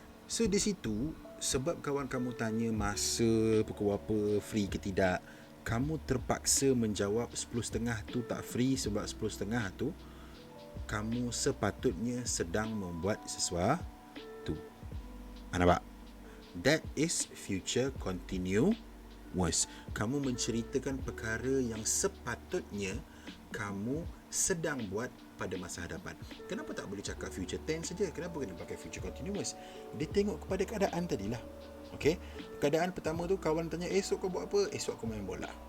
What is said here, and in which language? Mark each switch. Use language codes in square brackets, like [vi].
[ms] So di situ, sebab kawan kamu tanya masa pukul berapa free ke tidak, kamu terpaksa menjawab 10.30 tu tak free. Sebab 10.30 tu kamu sepatutnya sedang membuat sesuatu. Nampak? [en] That is future continuous. [ms] Kamu menceritakan perkara yang sepatutnya kamu sedang buat pada masa hadapan. Kenapa tak boleh cakap future tense saja? Kenapa kena pakai future continuous? Dia tengok kepada keadaan tadilah. Okay? Keadaan pertama tu kawan tanya, esok kau buat apa? Esok aku main bola.